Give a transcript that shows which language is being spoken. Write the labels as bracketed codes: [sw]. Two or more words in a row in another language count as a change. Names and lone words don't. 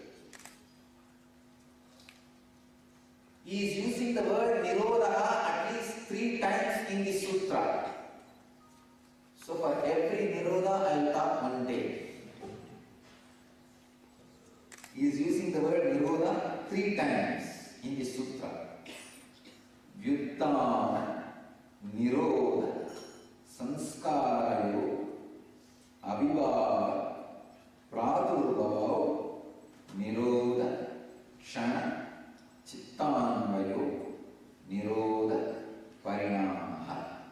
[en] He is using the word Nirodha at least 3 times in the sutra. So for every Nirodha, I will talk 1 day. He is using the word Nirodha 3 times in the sutra. [sa] व्युत्थान निरोध संस्कारयोः अभिभव प्रादुर्भावौ निरोध क्षण चित्तान्वयः निरोध परिणामः.